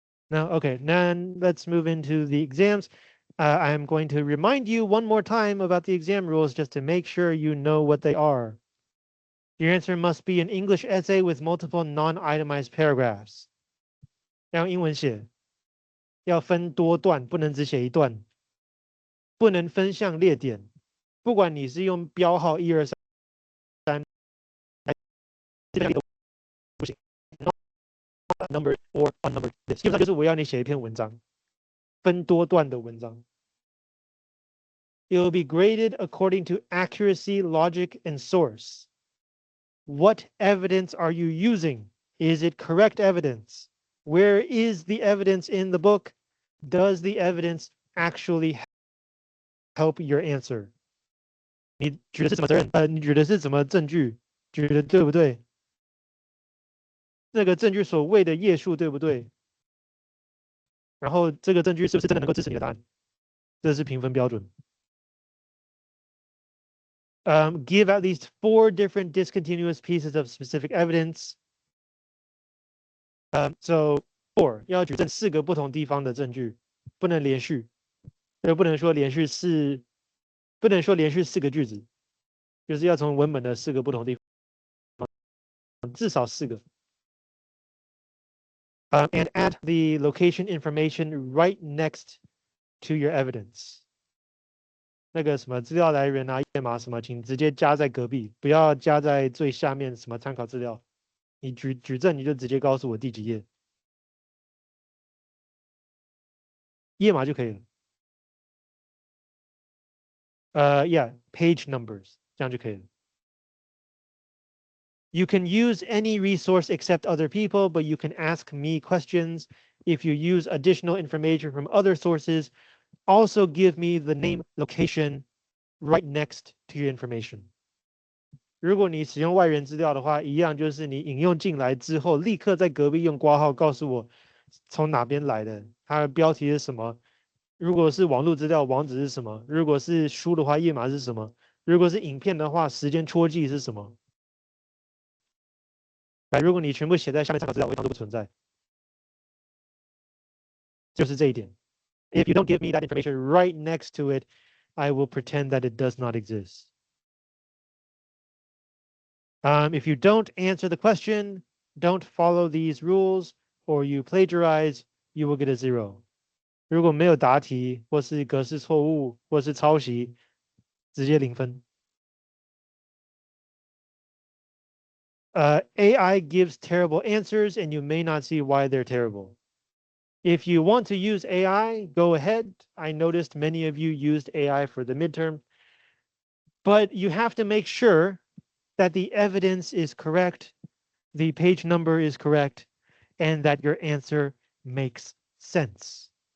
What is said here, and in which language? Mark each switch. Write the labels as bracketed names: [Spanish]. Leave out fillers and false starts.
[English] No, okay, now let's move into the exams. I'm going to remind you one more time about the exam rules just to make sure you know what they are. Your answer must be an English essay with multiple non-itemized paragraphs. [Chinese] 要用英文写，要分多段，不能只写一段，不能分项列点。不管你是用标号1、2、3这边都不行， [English] not numbered or unnumbered list。 [Chinese] 基本上就是我要你写一篇文章，分多段的文章。 [English] It will be graded according to accuracy, logic, and source. What evidence are you using? Is it correct evidence? Where is the evidence in the book? Does the evidence actually help your answer? [Chinese] 你举的是什么责任？你举的是什么证据？举的对不对？那个证据所谓的页数对不对？然后这个证据是不是真的能够支持你的答案？这是评分标准。 [English] Give at least 4 different discontinuous pieces of specific evidence. [Chinese] So 4要举证4个不同地方的证据，不能连续，不能说连续4个句子，就是要从文本的4个不同地方，至少4个。 [English] And add the location information right next to your evidence. [Chinese] 那个什么资料来源啊、页码什么，请直接加在隔壁，不要加在最下面什么参考资料。你举证你就直接告诉我第几页，页码就可以了。 [English] Yeah, page numbers [Chinese] 这样就可以了。 [English] You can use any resource except other people, but you can ask me questions. If you use additional information from other sources, also give me the name, location right next to your information. [Chinese] 如果你使用外源资料的话，一样就是你引用进来之后，立刻在隔壁用括号告诉我从哪边来的，它的标题是什么。如果是网络资料，网址是什么？如果是书的话，页码是什么？如果是影片的话，时间戳记是什么？如果你全部写在下面参考资料，我会当做不存在。就是这一点。 [English] If you don't give me that information right next to it, I will pretend that it does not exist. If you don't answer the question, don't follow these rules, or you plagiarize, you will get a zero. [Chinese] 如果没有答题，或是格式错误，或是抄袭，直接0分。 [English] AI gives terrible answers, and you may not see why they're terrible. If you want to use AI, go ahead. I noticed many of you used AI for the midterm, but you have to make sure that the evidence is correct, the page number is correct, and that your answer makes sense.